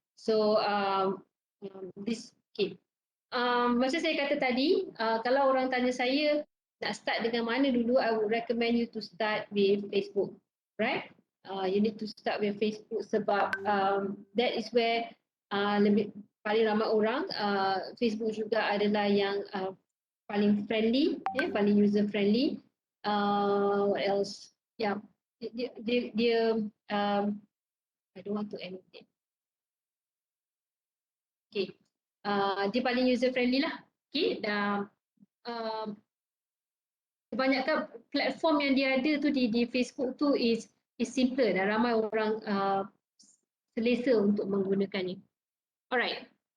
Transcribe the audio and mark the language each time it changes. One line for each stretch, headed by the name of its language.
Malay: So this, okay. Macam saya kata tadi, kalau orang tanya saya nak start dengan mana dulu,
English: I would recommend you to start with Facebook, right? You need to start with Facebook
Malay: sebab
English: that is where
Malay: paling ramai orang. Facebook juga adalah yang paling friendly, paling user friendly.
English: What else? Yeah, dia I don't want to annotate.
Malay: Okay. Dia paling user friendly lah. Okay, dan kebanyakan platform yang dia ada tu di Facebook tu
English: is simple
Malay: dan ramai orang selesa untuk menggunakannya. Alright.